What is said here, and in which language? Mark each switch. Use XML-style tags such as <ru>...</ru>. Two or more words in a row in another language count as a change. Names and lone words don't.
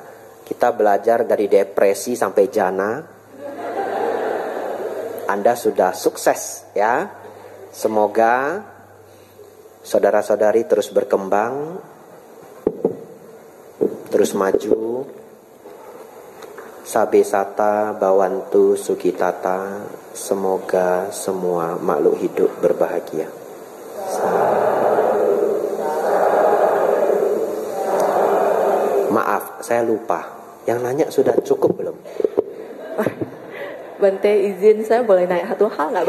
<id>Kita belajar dari depresi sampai jana. Anda sudah sukses ya. Semoga saudara-saudari terus berkembang, terus maju.</id> <pi>Sabe sata bawantu sukitata.</pi> <id>Semoga semua makhluk hidup berbahagia. Maaf, saya lupa. Yang nanya sudah cukup belum? Bante izin saya boleh naik satu hal nggak?</id>